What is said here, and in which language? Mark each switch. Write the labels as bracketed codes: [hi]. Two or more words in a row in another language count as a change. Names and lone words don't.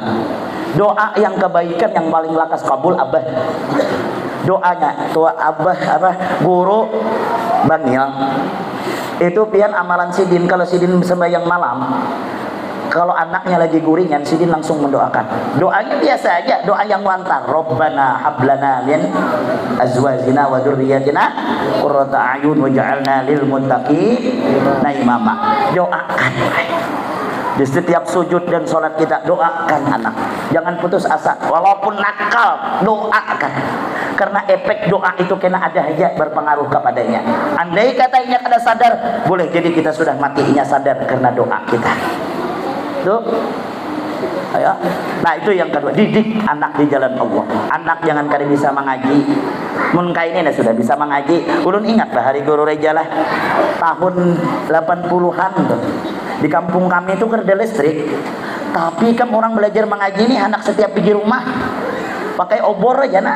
[bjn] Doa yang kebaikan yang paling lakas kabul abah. Doanya, tua abah guru Bangil. Itu pian amalan sidin. Kalau sidin sembahyang malam, kalau anaknya lagi guringan, sidin langsung mendoakan. Doanya biasa aja, doa yang wantar. [ar] ربنا هب لنا من أزواجنا وذرياتنا قرة أعين واجعلنا للمتقين إماما. [id] Doakan. Di setiap sujud dan sholat kita doakan anak. Jangan putus asa. Walaupun nakal, doakan. Karena efek doa itu kena ada aja berpengaruh kepadanya. Andai katanya kada sadar, boleh jadi kita sudah matinya sadar karena doa kita. Tuh. Ayo. Nah itu yang kedua, didik anak di jalan Allah. [bjn] Anak jangan kada bisa mengaji. Mun kaini sudah bisa mengaji. Ulun ingat lah hari guru rejalah tahun 80-an tuh. [id] Di kampung kami itu kerja listrik. Tapi kan orang belajar mengaji nih anak setiap pergi rumah pakai obor aja nah.